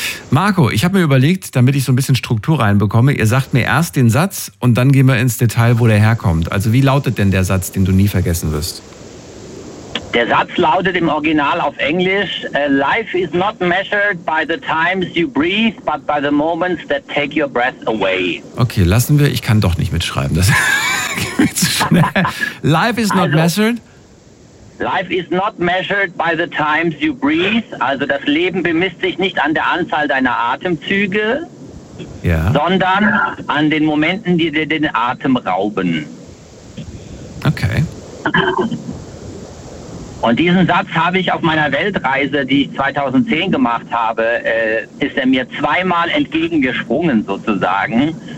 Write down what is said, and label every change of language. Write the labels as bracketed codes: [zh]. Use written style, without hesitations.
[de] Marco, ich habe mir überlegt, damit ich so ein bisschen Struktur reinbekomme, ihr sagt mir erst den Satz und dann gehen wir ins Detail, wo der herkommt. Also wie lautet denn der Satz, den du nie vergessen wirst? Der Satz lautet im Original auf Englisch, [en] Life is not measured by the times you breathe, but by the moments that take your breath away. [de] Okay, lassen wir, ich kann doch nicht mitschreiben, das geht zu schnell. [en] Life is not also, measured. Life is not measured by the times you breathe. [de] Also das Leben bemisst sich nicht an der Anzahl deiner Atemzüge, ja, sondern an den Momenten, die dir den Atem rauben. Okay. Und diesen Satz habe ich auf meiner Weltreise, die ich 2010 gemacht habe, ist er mir zweimal entgegengesprungen sozusagen.